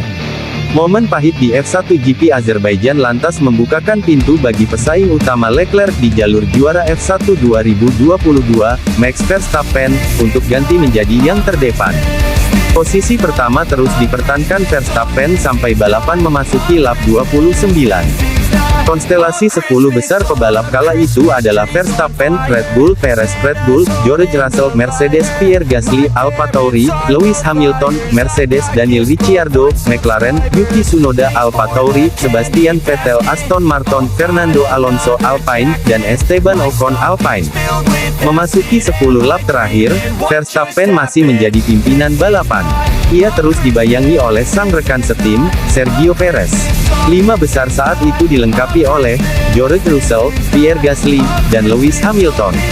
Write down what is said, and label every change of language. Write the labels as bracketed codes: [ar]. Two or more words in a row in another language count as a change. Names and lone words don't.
[id] Momen pahit di F1 GP Azerbaijan lantas membukakan pintu bagi pesaing utama Leclerc di jalur juara F1 2022, Max Verstappen, untuk ganti menjadi yang terdepan. Posisi pertama terus dipertahankan Verstappen sampai balapan memasuki lap 29. Konstelasi 10 besar pebalap kala itu adalah Verstappen, Red Bull, Perez, Red Bull, George Russell, Mercedes, Pierre Gasly, Alfa Tauri, Lewis Hamilton, Mercedes, Daniel Ricciardo, McLaren, Yuki Tsunoda, Alfa Tauri, Sebastian Vettel, Aston Martin, Fernando Alonso, Alpine, dan Esteban Ocon, Alpine. Memasuki 10 lap terakhir, Verstappen masih menjadi pimpinan balapan. Ia terus dibayangi oleh sang rekan setim, Sergio Perez. 5 besar saat itu dilengkapi oleh George Russell, Pierre Gasly, dan Lewis Hamilton.